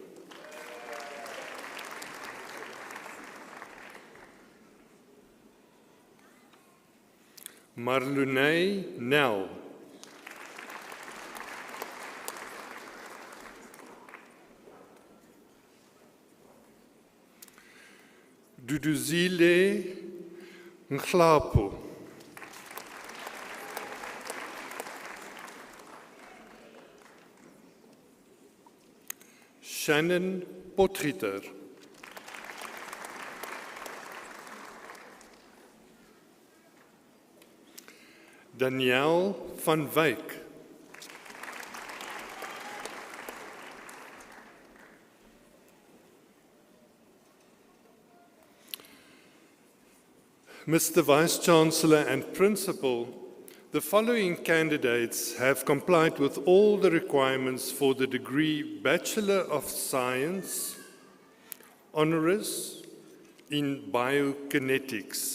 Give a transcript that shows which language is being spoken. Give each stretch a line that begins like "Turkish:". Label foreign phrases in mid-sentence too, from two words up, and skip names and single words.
English: Marlunay Nel. Duduzile Nhlapo. Shannon Potgieter. Danielle van Wyk. Mr. Vice-Chancellor and Principal, the following candidates have complied with all the requirements for the degree Bachelor of Science, Honoris in Biokinetics.